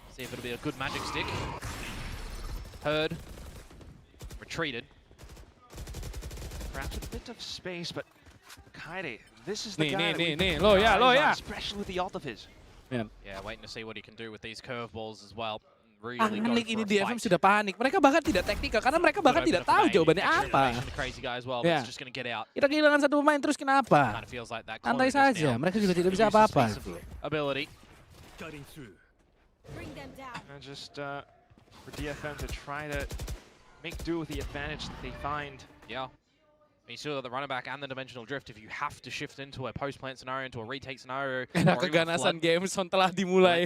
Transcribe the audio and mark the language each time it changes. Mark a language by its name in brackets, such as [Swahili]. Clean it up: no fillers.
[English] See if it'll be a good magic stick. Heard. Retreated. Perhaps a bit of space, but Kaide, this is the guy that we especially with the ult of his. Yeah, waiting to see what he can do with these curveballs as well. Really [Indonesian] Panik ini DFM sudah panik. Mereka bahkan tidak teknikal karena mereka bahkan tidak tahu jawabannya apa. [English] Yeah. [Indonesian] Kita kehilangan satu pemain terus kenapa? Santai saja, mereka juga tidak bisa apa-apa. [English] Ability. And just for DFM to try to make do with the advantage that they find. Yeah. You saw the runner back and the dimensional drift. If you have to shift into a post-plant scenario, into a retake scenario, [Indonesian] keganasan GLHFSon telah dimulai.